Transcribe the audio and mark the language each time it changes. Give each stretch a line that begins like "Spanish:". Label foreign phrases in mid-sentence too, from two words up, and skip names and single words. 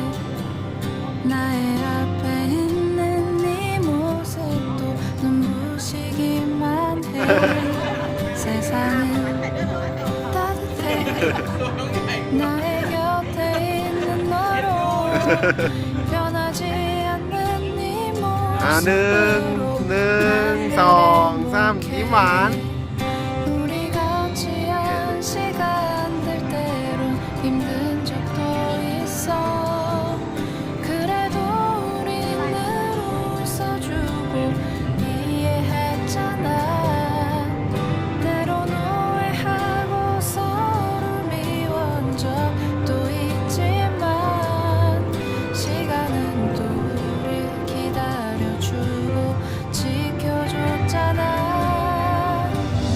Korean: 나의 앞에 있는 네 모습도 눈부시기만 해. 세상은 따뜻해. 나의 곁에 있는 너로 변하지 않는 네
Thai: อ่าหนึ่ง
Korean: 모습으로
Thai: หนึ่ง
Korean: 나를
Thai: สองสามยิ้มหวาน
Korean: 우리 같이 한 시간들 때론 힘든 적도 있어. 그래도 우린 늘 웃어주고 이해했잖아. 때론 오해하고 서로 미워한 적도 있지만 시간은 또 우릴 기다려주고 지켜줬잖아.